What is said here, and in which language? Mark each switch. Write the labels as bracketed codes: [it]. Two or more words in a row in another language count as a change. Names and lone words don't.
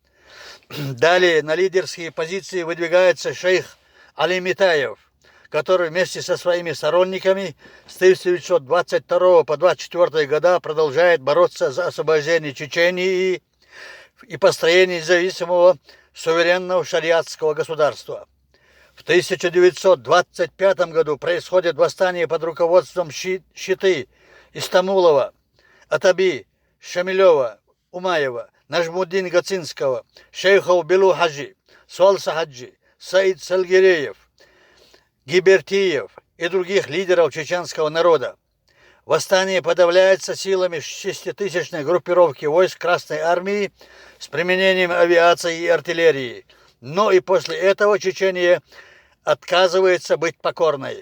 [ru] Далее на лидерские позиции выдвигается шейх Али Митаев, который вместе со своими сторонниками с 1922 по 1924 года продолжает бороться за освобождение Чечении и построение независимого суверенного шариатского государства. В 1925 году происходит восстание под руководством Щиты, Истамулова, Атаби, Шамилева, Умаева, Нажмуддин Гацинского, шейхов Белу Хаджи, Суалса Хаджи, Саид Сальгиреев, Гибертиев и других лидеров чеченского народа. Восстание подавляется силами 6-тысячной группировки войск Красной Армии с применением авиации и артиллерии. Но и после этого Чечения отказывается быть покорной.